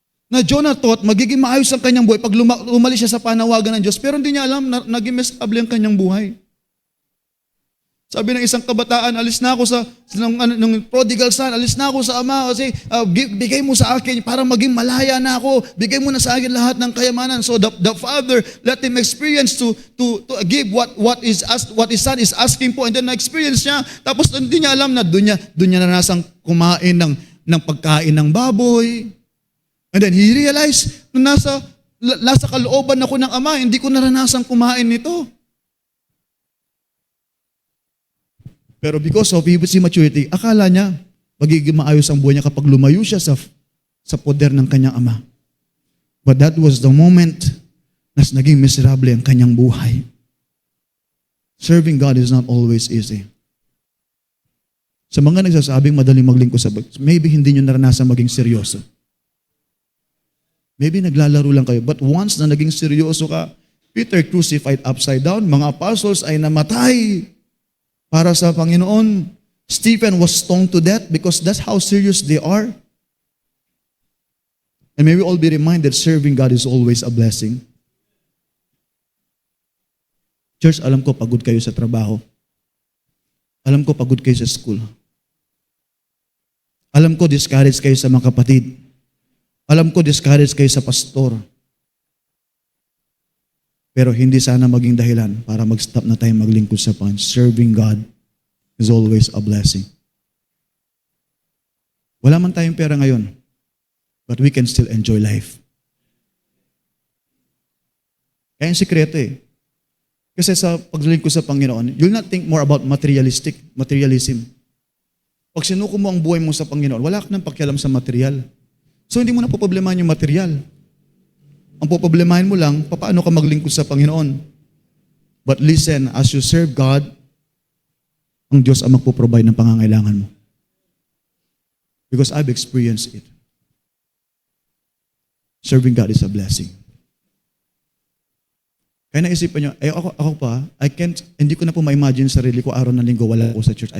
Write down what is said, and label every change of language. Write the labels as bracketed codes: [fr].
[tl] Na Jonah thought, magiging maayos ang kanyang buhay pag umalis siya sa panawagan ng Diyos. Pero hindi niya alam na naging miserable ang kanyang buhay. Sabi ng isang kabataan, alis na ako ng prodigal son, alis na ako sa ama kasi bigay mo sa akin para maging malaya na ako. Bigay mo na sa akin lahat ng kayamanan. [en] So the father let him experience to give what his son is asking po, and then [tl] na-experience niya. Tapos hindi niya alam na doon niya narasang kumain ng pagkain ng baboy. [en] And then he realized [tl] na nasa kalooban ako ng ama, hindi ko naranasang kumain nito. Pero [en] because of his maturity, [tl] akala niya magiging maayos ang buhay niya kapag lumayo siya sa poder ng kanyang ama. [en] But that was the moment [tl] na naging miserable ang kanyang buhay. [en] Serving God is not always easy. [tl] Sa mga nagsasabing madaling maglingkod sa maybe hindi nyo naranasan maging seryoso. Maybe naglalaro lang kayo. [en] But once [tl] na naging seryoso ka, [en] Peter crucified upside down, [tl] mga apostles ay namatay para sa Panginoon. [en] Stephen was stoned to death because that's how serious they are. And may we all be reminded, serving God is always a blessing. [tl] Church, alam ko pagod kayo sa trabaho. Alam ko pagod kayo sa school. Alam ko discouraged kayo sa mga kapatid. Alam ko discouraged kayo sa pastor. Pero hindi sana maging dahilan para mag-stop na tayo maglingkod sa Panginoon. [en] Serving God is always a blessing. [tl] Wala man tayong pera ngayon, [en] but we can still enjoy life. [tl] Kaya yung sikreto Kasi sa paglilingkod sa Panginoon, [en] you'll not think more about materialism. [tl] Pag sinuko mo ang buhay mo sa Panginoon, wala ka nang pakialam sa material. So hindi mo na poproblemahin yung material. Ang poproblemahin mo lang, paano ka maglingkod sa Panginoon. [en] But listen, as you serve God, [tl] ang Diyos ang magpo-provide ng pangangailangan mo. [en] Because I've experienced it. Serving God is a blessing. [tl] Kaya naisipan nyo, ako pa, hindi ko na po ma-imagine sarili ko araw ng linggo wala ako sa church.